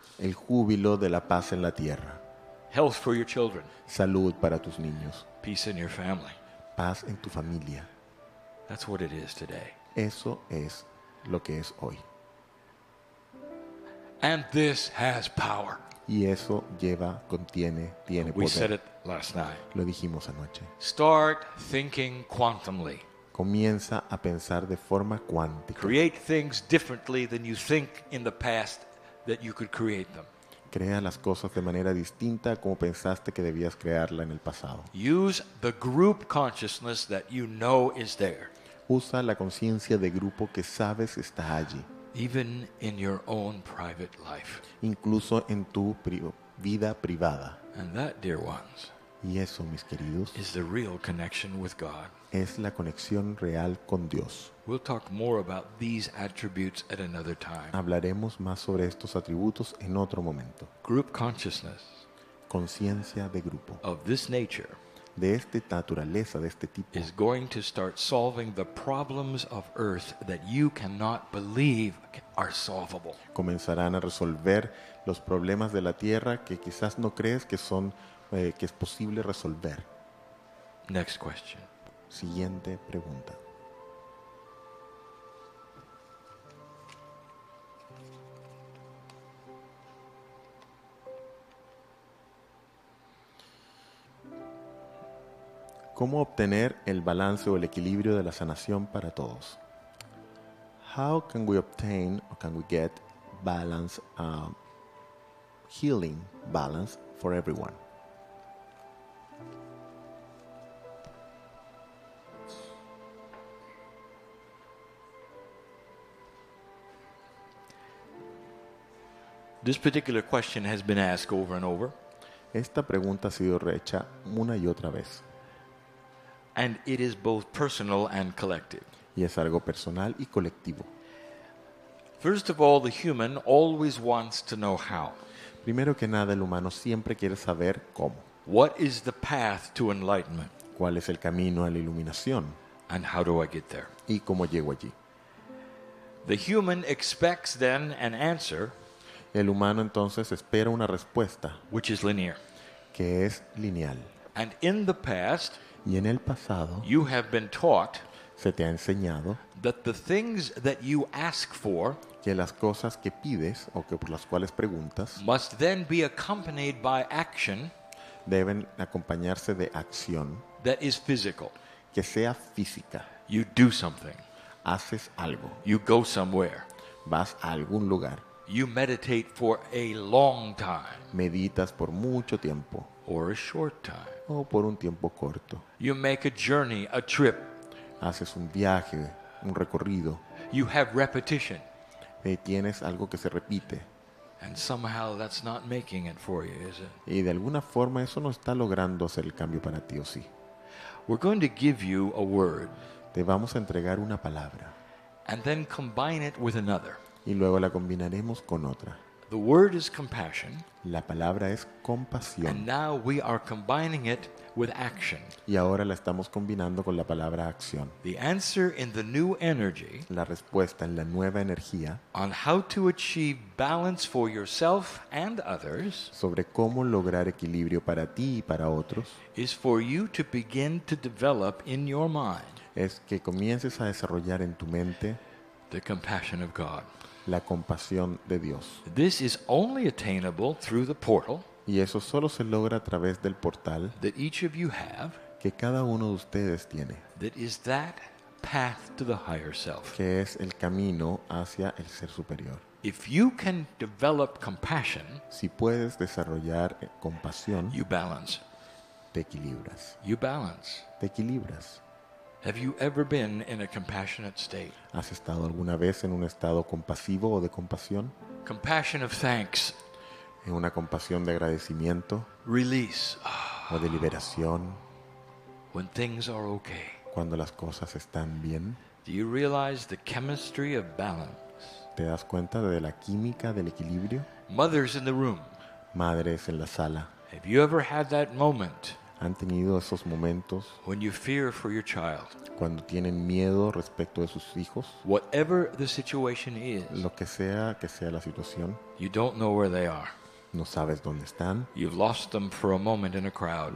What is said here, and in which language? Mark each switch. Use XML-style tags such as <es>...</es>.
<es>El júbilo de la paz en la tierra.</es> <en>Health for your children.</en> <es>Salud para tus niños.</es> <en>Peace in your family.</en> <es>Paz en tu familia.</es> <en>That's what it is today.</en> <es>Eso es lo que es hoy.</es> <en>And this has power.</en> <es>Y eso tiene</es> <en>We said</en> <es>poder.</es> <en>it last night.</en> <es>Lo dijimos anoche.</es> <en>Start thinking quantumly.</en> <es>Comienza a pensar de forma cuántica.</es> <en>Create things differently than you think in the past that you could create them.</en> <es>Crea las cosas de manera distinta a como pensaste que debías crearla en el pasado.</es> <en>Use the group consciousness that you know is there,</en> <es>Usa la conciencia de grupo que sabes está allí,</es> <en>even in your own private life.</en> <es>incluso en tu vida privada.</es> <en>And that, dear ones,</en> <es>Y eso, mis queridos,</es> <en>is the real connection with God.</en> <es>es la conexión real con Dios.</es> <en>We'll talk more about these attributes at another time.</en> <es>Hablaremos más sobre estos atributos en otro momento.</es> <en>Group consciousness</en> <es>Conciencia de grupo.</es> <en>of this nature</en> <es>De esta naturaleza, de este tipo,</es> <en>is going to start solving the problems of earth that you cannot believe are solvable.</en> <es>comenzarán a resolver los problemas de la tierra que quizás no crees que es posible resolver.</es> <en>Next question.</en> <es>Siguiente pregunta. ¿Cómo obtener el balance o el equilibrio de la sanación para todos?</es> <en>How can we obtain or can we get balance, healing balance for everyone? This particular question has been asked over and over,</en> <es>Esta pregunta ha sido hecha una y otra vez.</es> <en>and it is both personal and collective.</en> <es>Y es algo personal y colectivo.</es> <en>First of all, the human always wants to know how.</en> <es>Primero que nada, el humano siempre quiere saber cómo.</es> <en>What is the path to enlightenment,</en> <es>¿Cuál es el camino a la iluminación?</es> <en>and how do I get there?</en> <es>¿Y cómo llego allí?</es> <en>The human expects then an answer</en> <es>El humano entonces espera una respuesta</es> <en>which is linear.</en> <es>que es lineal.</es> <en>And in the past,</en> <es>Y en el pasado</es> <en>you have been taught</en> <es>se te ha enseñado</es> <en>that the things that you ask for</en> <es>que las cosas que pides o que por las cuales preguntas</es> <en>must then be accompanied by action</en> <es>deben acompañarse de acción</es> <en>that is physical.</en> <es>que sea física.</es> <en>You do something.</en> <es>Haces algo,</es> <en>You go somewhere.</en> <es>vas a algún lugar,</es> <en>You meditate for a long time</en> <es>meditas por mucho tiempo</es> <en>or a short time.</en> <es>o por un tiempo corto.</es> <en>You make a journey, a trip.</en> <es>Haces un viaje, un recorrido,</es> <en>You have repetition.</en> <es>tienes algo que se repite</es> <en>And somehow that's not making it for you, is it?</en> <es>y de alguna forma eso no está logrando hacer el cambio para ti, ¿o sí?</es> <en>We're going to give you a word</en> <es>Te vamos a entregar una palabra</es> <en>and then combine it with another.</en> <es>y luego la combinaremos con otra.</es> <en>The word is compassion,</en> <es>La palabra es</es> <en>and</en> <es>compasión</es> <en>now we are combining it with action.</en> <es>y ahora la estamos combinando con la palabra acción.</es> <en>The answer in the new energy</en> <es>La respuesta en la nueva energía</es> <en>on how to achieve balance for yourself and others</en> <es>sobre cómo lograr equilibrio para ti y para otros</es> <en>is for you to begin to develop in your mind</en> <es>es que comiences a desarrollar en tu mente</es> <en>the compassion of God.</en> <es>la compasión de Dios.</es> <en>This is only attainable through the portal</en> <es>Y eso solo se logra a través del portal</es> <en>that each of you have,</en> <es>que cada uno de ustedes tiene,</es> <en>that is that path to the higher self.</en> <es>que es el camino hacia el ser superior.</es> <en>If you can develop compassion,</en> <es>Si puedes desarrollar compasión,</es> <en>you balance.</en> <es>te equilibras.</es> <en>You balance.</en> <es>Te equilibras.</es> <en>Have you ever been in a compassionate state?</en> <es>¿Has estado alguna vez en un estado compasivo o de compasión?</es> <en>Compassion of thanks,</en> <es>¿En una compasión de agradecimiento</es> <en>release,</en> <es>o de liberación</es> <en>when things are okay.</en> <es>cuando las cosas están bien?</es> <en>Do you realize the chemistry of balance?</en> <es>¿Te das cuenta de la química del equilibrio?</es> <en>Mothers in the room,</en> <es>Madres en la sala,</es> <en>have you ever had that moment</en> <es>¿han tenido esos momentos</es> <en>when you fear for your child?</en> <es>cuando tienen miedo respecto de sus hijos?</es> <en>Whatever the situation is,</en> <es>Lo que sea la situación,</es> <en>you don't know where they are.</en> <es>no sabes dónde están,</es> <en>You've lost them for a moment in a crowd.</en>